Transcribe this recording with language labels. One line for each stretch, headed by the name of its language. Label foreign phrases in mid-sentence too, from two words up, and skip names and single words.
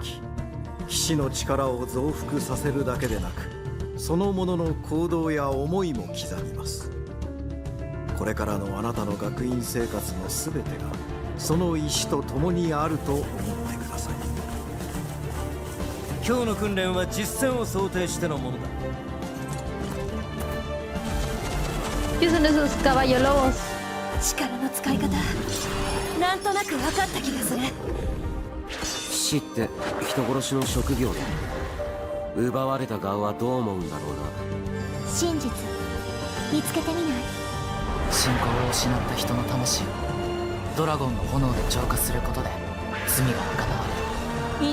Japanese: 騎士の力を増幅させるだけでなく、そのものの行動や思いも刻みます。これからのあなたの学院生活のすべてがその石と共にあると思ってください。今日の訓練は実践を想定してのものだ。
Spanish: ¿Qué son esos caballos lobos?
Japanese: 力の使い方なんとなく分かった気がする。騎士って人殺しの職業だ。奪われた側はどう思うんだろうな。真実見つけてみない？信仰を失った人の魂をドラゴンの炎で浄化することで罪が贖われる。